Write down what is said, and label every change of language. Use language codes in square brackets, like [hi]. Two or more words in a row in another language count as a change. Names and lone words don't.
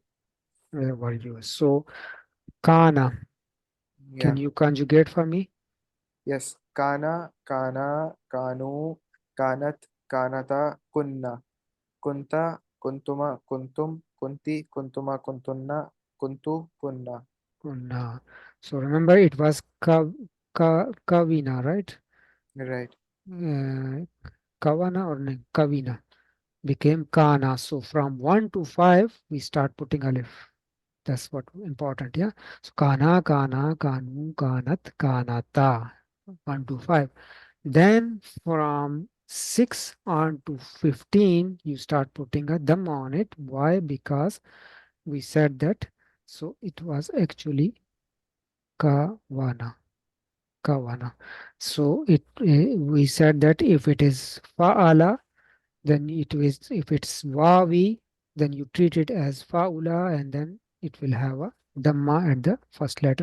[en] Where were you? So kana, Yeah. can you conjugate for me? Yes. [ar] كان، كانا، كانوا، كانت، كانتا، كنّ، كنتَ، كنتما، كنتم، كنتِ, كنتما، كنتنّ، كنتُ، كنّا. كنّا. [en] So remember it was kavina, right? Right. Kawana or kavina became kana. So from 1 to 5 we start putting alif. That's what important, yeah. [ar] So كان، كانا، كانوا، كانت، كانتا. [en] 1 to 5. Then from 6 on to 15 you start putting a dam on it. Why? Because we said that. So it was actually kawana. [ar] كون. [en] So we said that if it is fa'ala, then it is, if it's wawi, then you treat it as fa'ula, and then it will have a dhamma at the first letter.